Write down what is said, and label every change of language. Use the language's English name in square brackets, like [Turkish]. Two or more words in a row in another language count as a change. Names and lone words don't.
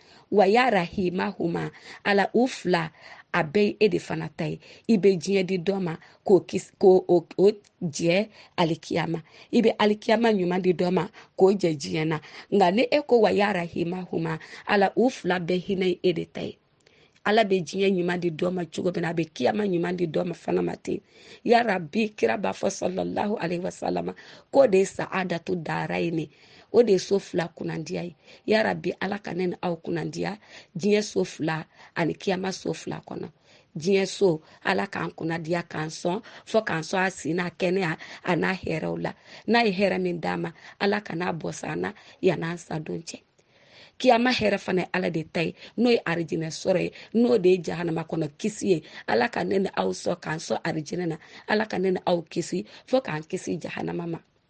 [Arabic] ويا رحيمهما [Bambara] ala u fila a bɛɛ e de fana ta ye i bɛ diɲɛ di dɔ ma k'o jɛ alikiyama i bɛ alikiyama ɲuman di dɔ ma k'o jɛ diɲɛ na nka ni e ko [Arabic] ويا رحيمهما [Bambara] ala u fila bɛɛ hinɛ e de ta ye ala bɛ diɲɛ ɲuman di dɔ ma cogo min na a bɛ kiyama ɲuman di dɔ ma fana ma ten [Arabic] يا رب [Bambara] kira b'a fɔ [Arabic] صلى الله عليه وسلم [Bambara] k'o de ye [Arabic] سعادة الدارين [Bambara] ye ne o de ye so fila kunnandiya ye [Arabic] يا رب [Bambara] ala ka ne ni aw kunnandiya diɲɛ so fila ani kiyama so fila kɔnɔ diɲɛ so ala k'an kunnadiya k'an sɔn fɔ k'an sɔn a si n'a kɛnɛya a n'a hɛrɛw la n'a ye hɛrɛ min d'a ma ala ka n'a bɔ san na yan'an sa don cɛ kiyama hɛrɛ fana ye ala de ta ye n'o ye arijinɛ sɔrɔ ye n'o de ye jahanama kɔnɔ kisi ye ala ka ne ni aw sɔn k'an sɔn arijinɛ na ala ka ne ni aw kisi fɔ k'an kisi jahanama ma